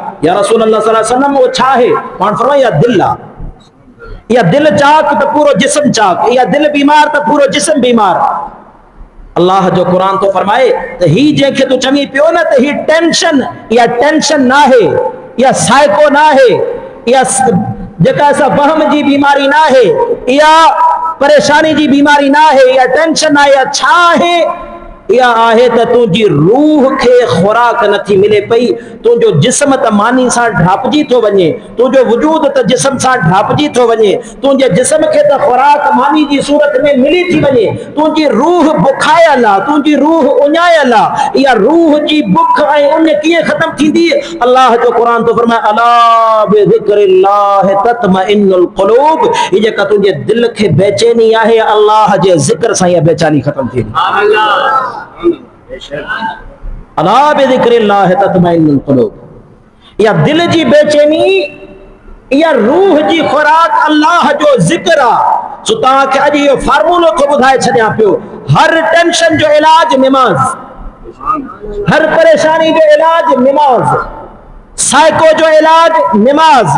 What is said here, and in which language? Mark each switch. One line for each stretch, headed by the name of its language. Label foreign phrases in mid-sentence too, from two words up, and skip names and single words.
Arabic: يا رسول الله صلى الله عليه وسلم
Sindhi: वो छा आहे? और फरमायो इहा दिल आहे, इहा दिल चाक त पूरो जिस्म चाक, इहा दिल बीमार त पूरो जिस्म बीमार। अल्लाह जो कुरान तो फरमाए त ही जंहिंखे तूं चङी पियो न त ही टेंशन, इहा टेंशन ना आहे, इहा साइको ना आहे, इहा जेका असां वहम जी बीमारी ना आहे, इहा परेशानी जी बीमारी ना है, या टेंशन ना है, छा है? या आहे त तुंहिंजी रूह खे खुराक नथी मिले पई, तुंहिंजो जिस्म त मानी सां ढापजी थो वञे, तुंहिंजो वजूद त जिस्म सां ढापजी थो वञे, तुंहिंजे जिस्म खे त खुराक मानी जी सूरत में मिली थी वञे, तुंहिंजी रूह बुखायल आहे, तुंहिंजी रूह उञायल आहे। इहा रूह जी बुख ऐं उन कीअं ख़त्म थींदी? अल्लाह जो क़ुरान तो फरमाए
Arabic: ألا بذكر الله تطمئن القلوب.
Sindhi: ये जेका तुंहिंजे दिल खे बेचैनी आहे, अल्लाह जे ज़िक्र सां इहा बेचैनी ख़त्म थींदी।
Arabic: ألا بذكر الله تطمئن القلوب.
Sindhi: या दिल जी बेचैनी, या रूह जी खुराक अल्लाह जो ज़िक्र आहे। सो तव्हांखे अॼु इहो फार्मूलो थो ॿुधाए छॾियां पियो, हर टेंशन जो इलाज निमाज़, हर परेशानी जो इलाज निमाज़, साइको जो इलाज निमाज़,